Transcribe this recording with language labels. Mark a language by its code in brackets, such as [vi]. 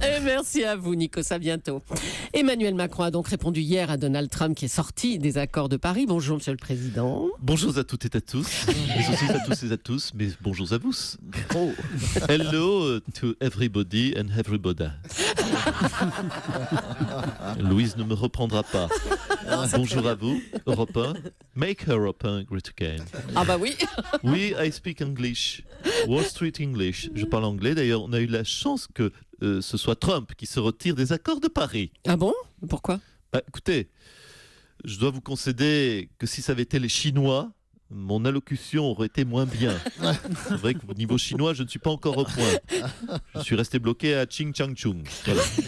[fr] Et merci à vous, Nikos, à bientôt. Emmanuel Macron a donc répondu hier à Donald Trump qui est sorti des accords de Paris. Bonjour, Monsieur le Président. Bonjour à toutes et à tous. Bonjour à tous et à tous, mais bonjour à vous. [en] Hello to everybody and everybody. [fr] Louise ne me reprendra pas. Bonjour à vous, Europe 1. [en] Make Europe 1 great again. [fr] Ah bah oui. [en] Oui, I speak English. Wall Street English. [fr] Je parle anglais. D'ailleurs, on a eu la chance que ce soit Trump qui se retire des accords de Paris. Ah bon? Pourquoi? Écoutez, je dois vous concéder que si ça avait été les Chinois, mon allocution aurait été moins bien. C'est vrai qu'au niveau chinois, je ne suis pas encore au point. Je suis resté bloqué à Ching Chang Chung. Voilà.